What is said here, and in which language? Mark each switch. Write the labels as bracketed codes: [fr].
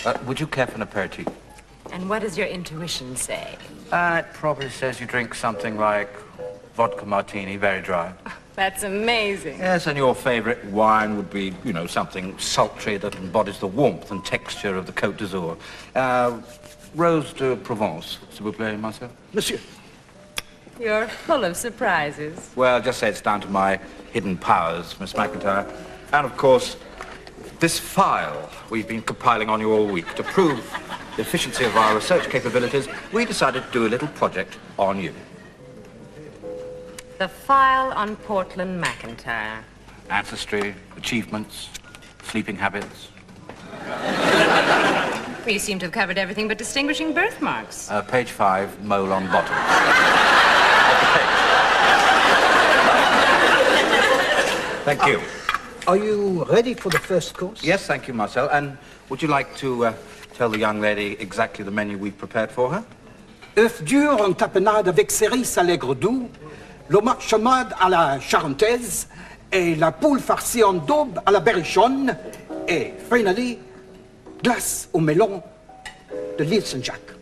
[en] Would you care for an aperitif? And what does your intuition say? It probably says you drink something like vodka martini, very dry. That's amazing. Yes, and your favorite wine would be, you know, something sultry that embodies the warmth and texture of the Côte d'Azur. [fr] Rose de Provence, s'il vous plaît, Marcel. Monsieur. [en] You're full of surprises. Well, just say it's down to my hidden powers, Miss McIntyre. And, of course, this file we've been compiling on you all week to prove the efficiency of our research capabilities, we decided to do a little project on you. The file on Portland McIntyre. Ancestry, achievements, sleeping habits. You seem to have covered everything but distinguishing birthmarks. Page 5, mole on bottom. Thank you. Are you ready for the first course? Yes, thank you, Marcel. And would you like to tell the young lady exactly the menu we've prepared for her? [fr] Œuf dur en tapenade avec cerises à l'aigre doux, l'homard chômade à la charentaise, et la poule farcie en daube à la berrichonne, et [en] finally, [fr] glace au melon de l'île Saint-Jacques.